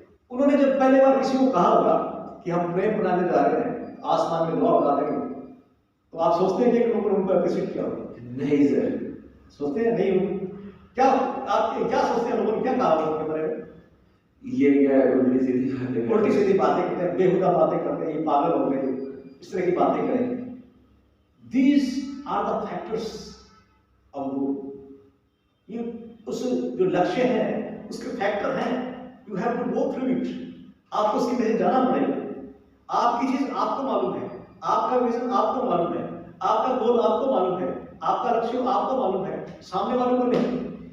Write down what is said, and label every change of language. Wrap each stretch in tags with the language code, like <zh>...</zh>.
<hi>उन्होंने जब पहले बार किसी को कहा होगा कि हम प्लेन बनाने जा रहे हैं, आसमान में लॉ उड़ा देंगे, तो आप सोचते हैं कि लोगों ने उनको अप्रिशिएट किया होगा? नहीं सर, सोचते हैं नहीं? क्या आप क्या सोचते हैं, लोगों ने क्या कहा उनके बारे में? ये क्या उल्टी सीधी बातें करते हैं, बेहुदा बातें करते हैं, ये पागल हो गए, इस तरह की बातें करेंगे।</hi> <en>These are the factors of goal.</en> <hi>ये उस जो लक्ष्य है उसके फैक्टर हैं,</hi> <en>you have to go through it.</en> <hi>आपको उसके पीछे जाना पड़ेगा। आपकी चीज आपको मालूम है, आपका विजन आपको मालूम है, आपका गोल आपको मालूम है, आपका लक्ष्य आपको मालूम है, सामने वालों को नहीं।</hi>